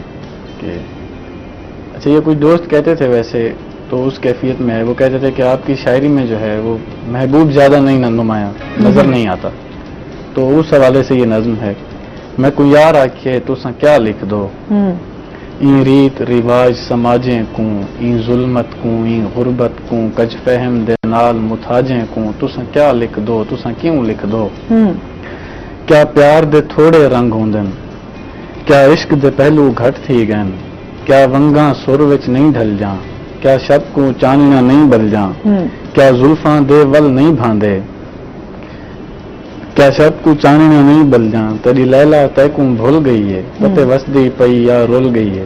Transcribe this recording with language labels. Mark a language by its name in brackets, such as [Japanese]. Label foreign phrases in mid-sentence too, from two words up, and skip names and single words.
[Urdu] یہ کوئی دوست کہتے تھے، ویسے تو اس کیفیت میں ہے، وہ کہتے تھے کہ آپ کی شاعری میں جو ہے وہ محبوب زیادہ نہیں نمایاں نظر نہیں آتا. تو اس حوالے سے یہ نظم ہے. [Saraiki] میں کوئی یار آکھے تساں کیا لکھ دو، ای ریت رواج سماجیں کوں، ای ظلمت کوں، ای غربت کوں، کج فہم دے نال محتاجیں کوں، تساں کیا لکھ دو، تساں کیوں لکھ دو. کیا پیار دے تھوڑے رنگ ہوندن، کیا عشق دے پہلو گھٹ تھی گن، کیا ونگا سر وچ نہیں ڈھل جا، کیا شب کو چانیا نہیں بل جا، کیا زلفاں دے ول نہیں بھاندے، کیا شب کو چانیا نہیں بل جا، تیری لیلیٰ تیکوں بھل گئی ہے، پتے وسدی پئی یا رل گئی ہے.